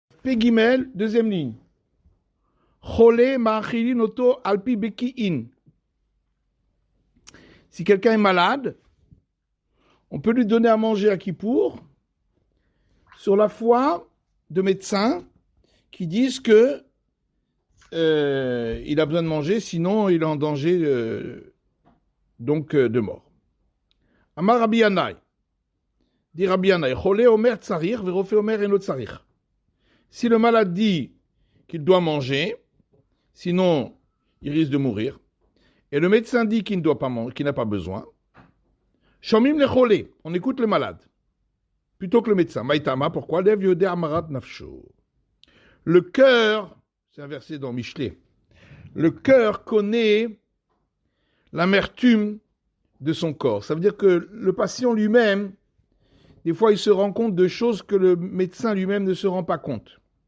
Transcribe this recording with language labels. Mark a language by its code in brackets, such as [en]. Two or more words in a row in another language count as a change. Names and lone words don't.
[fr] Pegimel, deuxième ligne. [he] חולה מאכילין אותו על פי בקיאין. [fr] Si quelqu'un est malade, on peut lui donner à manger à Kippour sur la foi de médecins qui disent que il a besoin de manger, sinon il est en danger de mort. [he] אמר רבי ינאי. [fr] Dit Rabbi Yanai, [he] חולה אומר צריך, ורופא אומר אינו צריך. [fr] Si le malade dit qu'il doit manger, sinon il risque de mourir, et le médecin dit qu'il ne doit pas manger, qu'il n'a pas besoin, [he] שומעין לחולה, [fr] on écoute le malade, plutôt que le médecin. Maïtama, pourquoi? [he] לב יודע מרת נפשו. [fr] Le cœur, c'est un verset dans Michelet, le cœur connaît l'amertume de son corps. Ça veut dire que le patient lui-même, des fois, il se rend compte de choses que le médecin lui-même ne se rend pas compte.